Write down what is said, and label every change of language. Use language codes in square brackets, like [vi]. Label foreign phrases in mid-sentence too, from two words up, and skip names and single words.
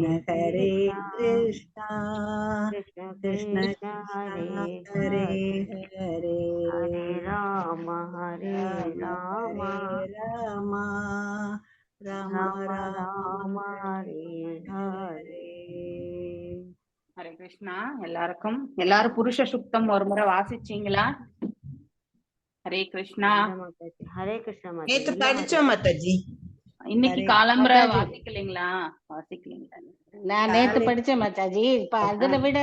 [sa] कृष्ण कृष्ण कृष्ण कृष्ण हरे हरे हरे हरे हरे राम राम राम राम राम हरे हरे [ta] ஹரே கிருஷ்ணா. எல்லாரும் புருஷ சுத்தம் ஒரு முறை வாசிச்சீங்களா? ஹரே கிருஷ்ணா. ஹரே கிருஷ்ண நேத்து மாதாஜி படிச்சோம் மாதாஜி. இன்னைக்கு ஹரே காலம்பர மாதாஜி. வாசிக்கலீங்களா? வாசிக்கலீங்களா? நான் நேத்து படிச்சேன் மாதாஜி. இப்ப அதுல விட